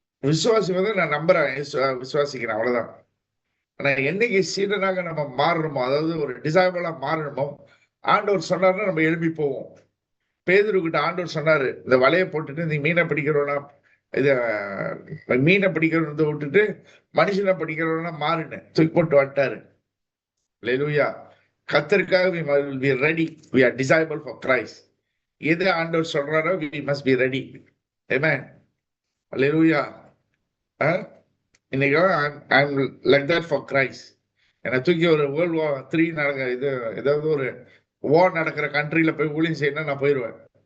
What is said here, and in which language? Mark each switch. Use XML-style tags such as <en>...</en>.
<ta>விசுவாசி நான் நம்புறேன், விசுவாசிக்கிறேன், அவ்வளவுதான். ஆனா என்னைக்கு சீடனாக நம்ம மாறணுமோ, அதாவது ஒரு டிசைபிளா மாறணுமோ, ஆண்டவர் சொன்னார்னா நம்ம எழுப்பி போவோம். பேதுருக்கிட்ட ஆண்டவர் சொன்னாரு, இந்த வலையை போட்டுட்டு நீ மீனை பிடிக்கிறோம்னா, இத மீனை பிடிக்கிறத விட்டுட்டு மனுஷனை பிடிக்கிறோம்னா மாறுன்னு தூக்கி போட்டு வந்துட்டாரு. அல்லேலூயா. கர்த்தருக்காக</ta> <en>we will be ready, we are disciple for Christ.</en> <ta>எது ஆண்டவர் சொல்றாரோ</ta> <en>we must be ready.</en> <ta>Amen. Hallelujah. இன்னைக்கு</ta> <en>I'm like that for Christ.</en> <ta>என்னை தூக்கி ஒரு World War III ஏதாவது ஒரு வார் நடக்கிற கண்ட்ரியில போய் ஊழியம் செய்யணும், நான் போயிடுவேன்.</ta>